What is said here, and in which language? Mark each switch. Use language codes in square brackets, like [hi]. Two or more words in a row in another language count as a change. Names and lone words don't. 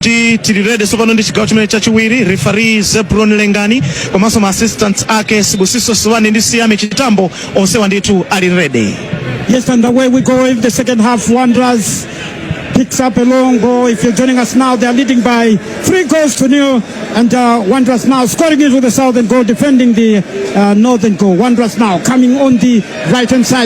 [ny] Tirirede sopano ndi chigawo chimene chachiwiri referee Zebron Lengani komanso ma assistants ake Sibusiso Siwani ndi Siame Chitambo onsewa ndithu ali ready. [en] Yes, and away we go in the second half. Wanderers picks up a long goal. If you're joining us now, they're leading by 3-0, and Wanderers now scoring it with the southern goal, defending the northern goal. Wanderers now coming on the right-hand side.